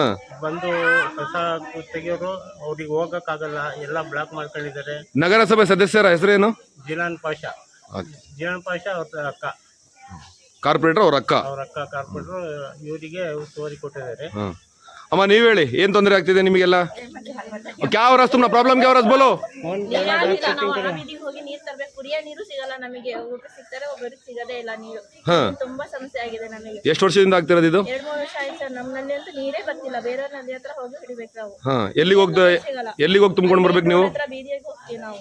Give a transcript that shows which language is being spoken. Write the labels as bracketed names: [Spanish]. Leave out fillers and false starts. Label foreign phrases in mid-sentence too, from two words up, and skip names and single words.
[Kannada] ಬಂದು ಕಸ ತೆಗಿಯೋರು ಅವ್ರಿಗೆ ಹೋಗಕ್ಕಾಗಲ್ಲ, ಎಲ್ಲ ಬ್ಲಾಕ್ ಮಾಡ್ಕೊಂಡಿದ್ದಾರೆ. ನಗರಸಭೆ ಸದಸ್ಯರ ಹೆಸರೇನು? ಜಿಲಾನ್ ಪಾಷಾ. ಜಿಲಾನ್ ಪಾಷಾ ಅವ್ರ ಅಕ್ಕ, ಕಾರ್ಪೊರೇಟರ್ ಅವ್ರ ಅಕ್ಕ. ಕಾರ್ಪೊರೇಟರ್ ಇವರಿಗೆ ಉಸ್ತುವಾರಿ ಕೊಟ್ಟಿದ್ದಾರೆ. ಅಮ್ಮ ನೀವ್ ಹೇಳಿ, ಏನ್ ತೊಂದರೆ ಆಗ್ತಿದೆ ನಿಮಗೆಲ್ಲ? [Hindi] क्या हो रहा है तुम्हारा प्रॉब्लम? क्या हो रहा है बोलो? [Kannada] ಹೋಗಿ ನೀರು ತರಬೇಕು, ಕುಡಿಯೋ ನೀರು ಸಿಗಲ್ಲ ನಮಗೆ. ಒಬ್ಬರು ಸಿಗ್ತಾರೆ, ಒಬ್ಬರಿಗೆ ಸಿಗದೇ ಇಲ್ಲ ನೀರು. ತುಂಬಾ ಸಮಸ್ಯೆ ಆಗಿದೆ ನಮಗೆ. ಎಷ್ಟು ವರ್ಷದಿಂದ ಆಗ್ತಿರೋದು ಇದು? 2-3 ವರ್ಷ ಆಯ್ತು ಸರ್. ನಮ್ಮ ನಲ್ಲಿ ಅಂತೂ ನೀರೇ ಬರ್ತಿಲ್ಲ. ಬೇರೆ ನದಿ ಹತ್ರ ಹೋಗಿ ಹಿಡಿಬೇಕು ನಾವು. ಎಲ್ಲಿಗೆ ಹೋಗಿ ತುಂಬ್ಕೊಂಡು ಬರ್ಬೇಕು ನೀವು? ಬೀದಿಗೆ ಹೋಗ್ತೀವಿ ನಾವು.